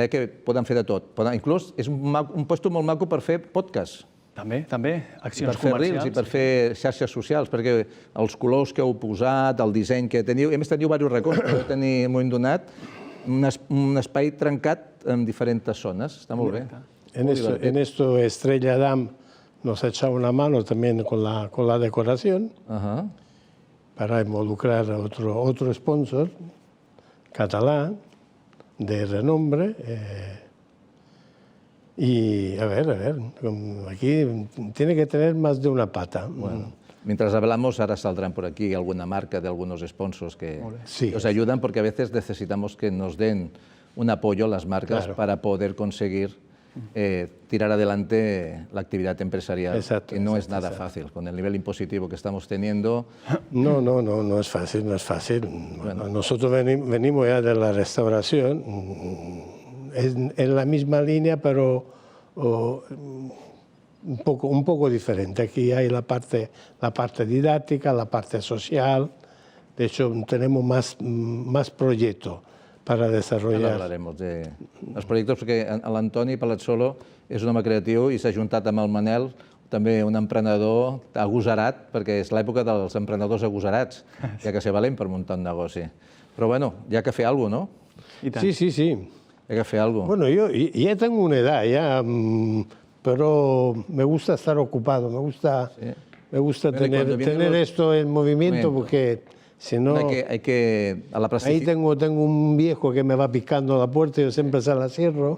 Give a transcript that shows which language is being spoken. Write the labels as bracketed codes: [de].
[ca] Que poden fer de tot. Inclús és un lloc molt maco per fer podcast. També, accions comercials. Per fer reels i per fer xarxes socials, perquè els colors que heu posat, el disseny que teniu, i a més teniu diversos racons, podeu tenir, m'ho hem donat, un espai trencat en diferents zones. [es] Está muy bien. En esto Estrella Damm nos ha echado una mano también con la decoración para involucrar a otro sponsor catalán de renombre. Y a ver, aquí tiene que tener más de una pata. Bueno. Mientras hablamos, ahora saldrán por aquí alguna marca de algunos sponsors que os ayudan, porque a veces necesitamos que nos den un apoyo las marcas para poder conseguir tirar adelante la actividad empresarial, que no es nada fácil. Con el nivel impositivo que estamos teniendo... No es fácil, no es fácil. Bueno, nosotros venimos ya de la restauración, es en la misma línea, pero... un poco diferente. Aquí hay la parte didáctica, la parte social. De hecho, tenemos más proyectos para desarrollar. [ca] Ara hablaremos de els projectes, perquè l'Antoni Palazzolo és un home creatiu i s'ha juntat amb el Manel, també un emprenedor agosarat, perquè és l'època dels emprenedors agosarats, hi ha que ser valent per muntar un negoci. Però bueno, hi ha que fer alguna cosa, no? Sí. Hay que fer alguna cosa. [es] Bueno, yo ya tengo una edad, ya... pero me gusta estar ocupado, me gusta tener esto en movimiento, porque si no... Ahí tengo un viejo que me va picando la puerta y yo siempre se la cierro.